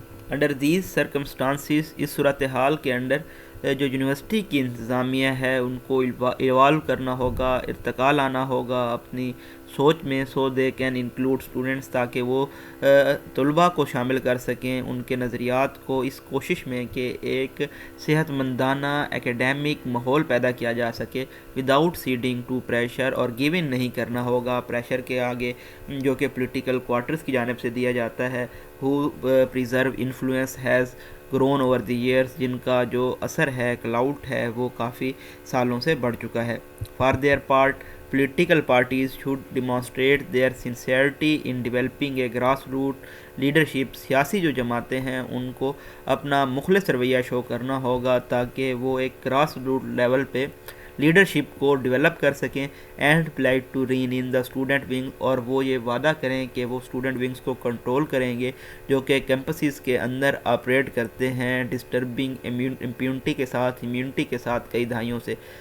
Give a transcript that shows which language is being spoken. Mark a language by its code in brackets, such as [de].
[en] under these circumstances, [ur] اس صورتحال کے اندر جو یونیورسٹی کی انتظامیہ ہے ان کو ایوالو کرنا ہوگا, ارتقا لانا ہوگا اپنی سوچ میں, [en] so they can include students, [ur] تاکہ وہ طلباء کو شامل کر سکیں ان کے نظریات کو, اس کوشش میں کہ ایک صحت مندانہ ایکیڈیمک ماحول پیدا کیا جا سکے [en] without ceding to pressure, [ur] اور گیو ان نہیں کرنا ہوگا پریشر کے آگے جو کہ پولیٹیکل کوارٹرز کی جانب سے دیا جاتا ہے. [en] who preserve influence has grown over the years, [ur] جن کا جو اثر ہے, کلاؤٹ ہے, وہ کافی سالوں سے بڑھ چکا ہے. [en] For their part, political parties should demonstrate their sincerity in developing a grassroots leadership. [ur] سیاسی جو جماعتیں ہیں ان کو اپنا مخلص رویہ شو کرنا ہوگا تاکہ وہ ایک گراس روٹ لیول پہ لیڈرشپ کو ڈیولپ کر سکیں. [en] and plied to rein in the student wing, [ur] اور وہ یہ وعدہ کریں کہ وہ اسٹوڈنٹ ونگس کو کنٹرول کریں گے جو کہ کیمپسز کے اندر آپریٹ کرتے ہیں ڈسٹربنگ امپیونٹی کے ساتھ, امیونٹی کے ساتھ کئی دہائیوں سے.